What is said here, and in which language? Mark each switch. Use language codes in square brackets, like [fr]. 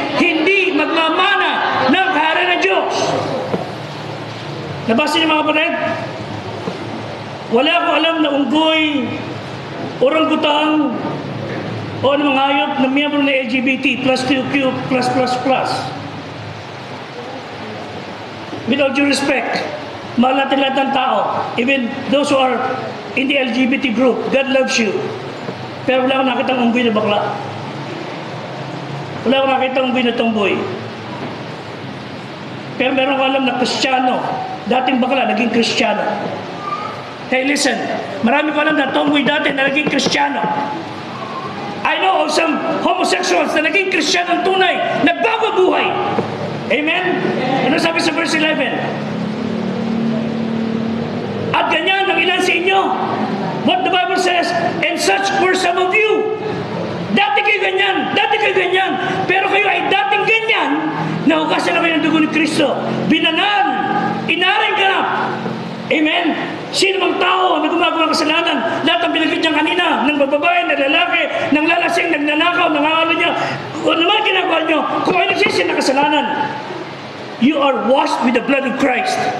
[tl] Hindi magmamana ng kaharian ng Diyos. Nabasa niyo mga kapatid? Wala akong alam na unggoy, orangutang, o ng mga hayop na miyembro ng LGBT, plus QQ, plus. [en] With all due respect, [tl] mahal natin lahat ng tao, [en] even those who are in the LGBT group, God loves you. [tl] Pero wala akong nakita ng unggoy na bakla. Wala akong nakita ng unggoy na tomboy. Pero meron ko alam na Kristiyano, dating bakla, naging Kristiyano. [en] Hey, listen, [tl] marami ko alam na tomboy dati na naging Kristiyano. [en] I know of some homosexuals [tl] na naging Kristiyano tunay, nagbago buhay. Amen? Ano sabi sa verse 11? At ganyan ang ilan sa inyo. [en] What the Bible says, and such were some of you. [tl] Dati kayo ganyan. Pero kayo ay dating ganyan, nahugasan na kayo ng dugo ni Kristo. Binanan, inaring ganap. Amen? Sino mang tao na gumagawa ng kasalanan, lahat ang binagit niya kanina, ng bababae, ng lalaki, ng lalasing, ng nanakaw, ng angalo niya, kung ano man ginagawa niyo, kung ay nagsisin na kasalanan, [en] you are washed with the blood of Christ.